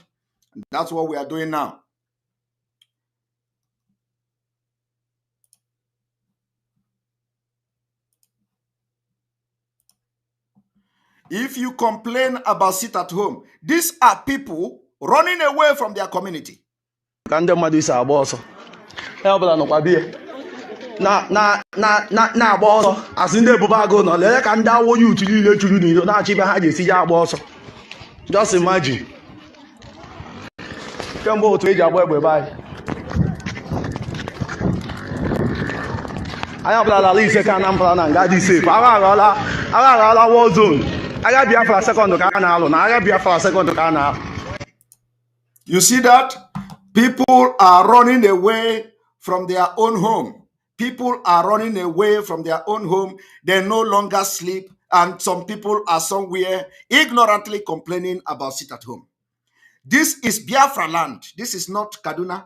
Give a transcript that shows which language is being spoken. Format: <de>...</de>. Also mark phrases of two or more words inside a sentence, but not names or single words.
<en>And that's what we are doing now. If you complain about sit at home, these are people running away from their community.</en> <ig>na-agba ọsọ asị ndị ebube agụ nọ lee ka ndị awọ yutu niile churu n'iro na-achọ ibe ha ga-esi ya agba ọsọ.</ig> <en>Just imagine</en> <ig>kemgbe otu eji agba egbe be anyị ọbụla ala ise ka Anambra na nga dị safe. Agha aghala</ig> <en>war zone.</en> <ig>Agha Biafra second ka a na-alụ na agha Biafra second ka a na-alụ.</ig> <en>You see that? People are running away from their own home. People are running away from their own home. They no longer sleep. And some people are somewhere ignorantly complaining about sit at home. This is Biafra land. This is not Kaduna.</en>